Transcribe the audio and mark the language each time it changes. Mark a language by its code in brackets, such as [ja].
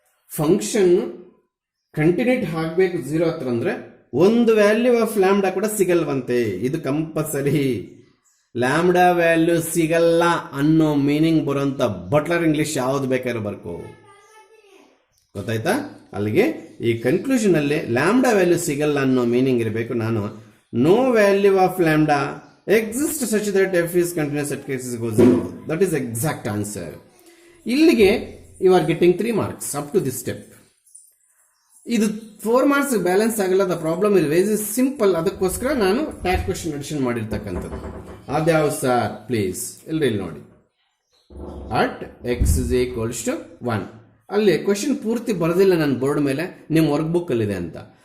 [kn] Function continuity ಆಗಬೇಕು 0 ಹತ್ರ ಅಂದ್ರೆ ಒಂದು ವ್ಯಾಲ್ಯೂ ಆಫ್ ಲ್ಯಾಂಬ್ಡಾ ಕೂಡ ಸಿಗಲ್ವಂತೆ. ಇದು ಕಂಪಲ್ಸರಿ. ಲ್ಯಾಂಬ್ಡಾ ವ್ಯಾಲ್ಯೂ ಸಿಗಲ್ಲ ಅನ್ನೋ ಮೀನಿಂಗ್ ಬರುವಂತ ಬಟ್ಲರ್ ಇಂಗ್ಲಿಷ್ ಯಾವ್ದು ಬೇಕಾದ್ರೂ ಬರ್ಕೋ. ಗೊತ್ತಾಯ್ತಾ? ಅಲ್ಲಿಗೆ ಈ ಕನ್ಕ್ಲೂಷನ್ ಅಲ್ಲಿ ಲ್ಯಾಂಬ್ಡಾ ವ್ಯಾಲ್ಯೂ ಸಿಗಲ್ಲ ಅನ್ನೋ ಮೀನಿಂಗ್ ಇರಬೇಕು. ನಾನು [en] no value of lambda exists such that f is continuous at x is equal to 0. That is exact answer. [kn] ಇಲ್ಲಿಗೆ [en] you are getting 3 marks up to this step. [kn] ಇದು 4 marks balance ಆಗಲ್ಲ. [en] The problem is very simple. [kn] ಅದಕ್ಕೋಸ್ಕರ ನಾನು tag question addition ಮಾಡಿರ್ತಕ್ಕಂಥದ್ದು. ಅದ್ಯಾವ sir please ಇಲ್ಲಿ ನೋಡಿ. [en] at x is equals to 1 [kn] ಅಲ್ಲಿ ಕ್ವೆಶ್ಚನ್ ಪೂರ್ತಿ ಬರೋದಿಲ್ಲ ನನ್ನ ಬೋರ್ಡ್ ಮೇಲೆ, ನಿಮ್ಮ ವರ್ಕ್ ಬುಕ್ ಅಲ್ಲಿ ಇದೆ ಅಂತ.